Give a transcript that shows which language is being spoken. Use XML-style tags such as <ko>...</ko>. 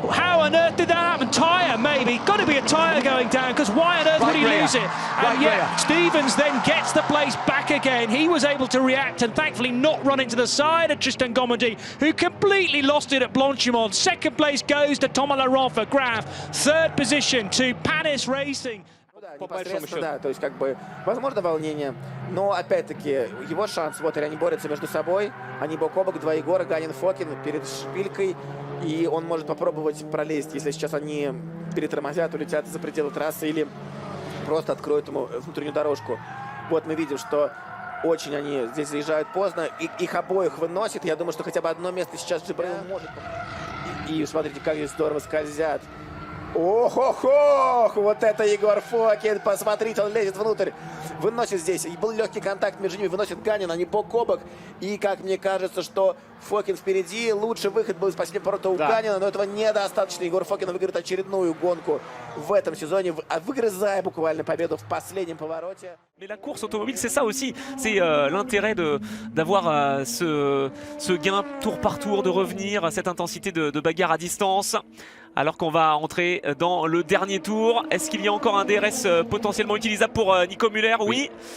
<en>How on earth did that happen? Tyre, maybe. Got to be a tyre going down, because why on earth would he lose it? And yet, Stevens then gets the place back again. He was able to react and thankfully not run into the side of Tristan Gomondy, who completely lost it at Blanchimont. Second place goes to Thomas Laurent for Graf. Third position to Panis Racing.</en> <ru>Непосредственно, да, то есть как бы возможно волнение, но опять-таки его шанс, вот они борются между собой, они бок о бок, 2 Егора, Ганин, Фокин перед шпилькой, и он может попробовать пролезть, если сейчас они перетормозят, улетят за пределы трассы или просто откроют ему внутреннюю дорожку. Вот мы видим, что очень они здесь заезжают поздно, и их обоих выносит. Я думаю, что хотя бы одно место сейчас Джибраил может. И смотрите, как здесь здорово скользят. Ох-ох-ох! Вот это Егор Фокин! Посмотрите, он лезет внутрь. Выносит здесь. И был легкий контакт между ними. Выносит Ганин, они бок о бок. И, как мне кажется, что Фокин впереди. Лучший выход был из последнего поворота у Ганина, но этого недостаточно. Егор Фокин выиграет очередную гонку в этом сезоне, выгрызая буквально победу в последнем повороте.</ru> <fr>Mais la course automobile, c'est ça aussi. C'est l'intérêt d'avoir ce gain tour par tour, de revenir à cette intensité de bagarre à distance. Alors qu'on va entrer dans le dernier tour. Est-ce qu'il y a encore un DRS potentiellement utilisable pour Nico Müller? Oui.</fr>